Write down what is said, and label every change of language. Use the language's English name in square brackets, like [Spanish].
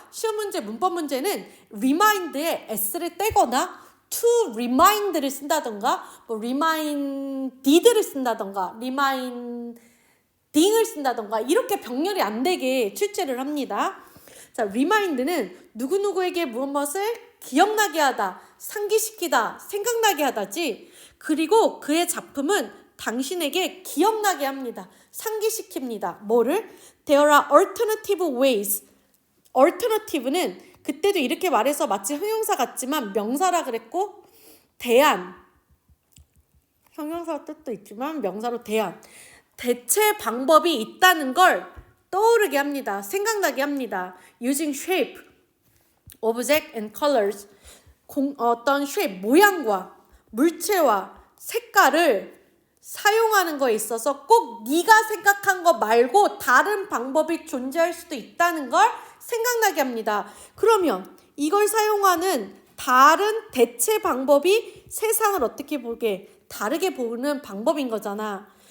[Korean] 시험 문제, 문법 문제는 remind에 s를 떼거나 to remind를 쓴다던가 뭐 reminded를 쓴다던가 reminding을 쓴다던가 이렇게 병렬이 안 되게 출제를 합니다. 자, remind는 누구누구에게 무엇을 기억나게 하다, 상기시키다, 생각나게 하다지. 그리고 그의 작품은 당신에게 기억나게 합니다. 상기시킵니다. 뭐를? [English] There are alternative ways. [Korean] alternative는 그때도 이렇게 말해서 마치 형용사 같지만 명사라 그랬고 대안, 형용사 뜻도 있지만 명사로 대안. 대체 방법이 있다는 걸 떠오르게 합니다. 생각나게 합니다. [English] Using shape, object and colors. [Korean] 어떤 shape, 모양과 물체와 색깔을 사용하는 거에 있어서 꼭 네가 생각한 거 말고 다른 방법이 존재할 수도 있다는 걸 생각나게 합니다. 그러면 이걸 사용하는 다른 대체 방법이 세상을 어떻게 보게 다르게 보는 방법인 거잖아.